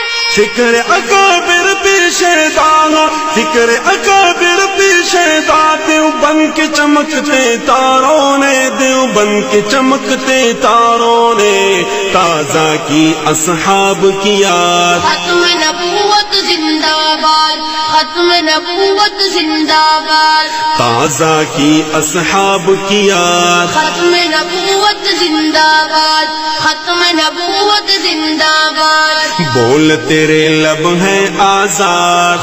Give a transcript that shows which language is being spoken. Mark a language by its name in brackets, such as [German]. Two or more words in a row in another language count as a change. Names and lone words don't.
[Urdu] فکر اکابر پیشے دانا فکر اکابر پیشے دا دیوبند کے چمکتے تاروں نے دیوبند کے چمکتے تاروں نے تازہ کی اصحاب کی یاد ختم نبوت زندہ باد ختم نبوت زندہ باد تازہ کی اصحاب کی یاد ختم نبوت زندہ باد ختم نبوت زندہ باد بول تیرے لب ہیں آزاد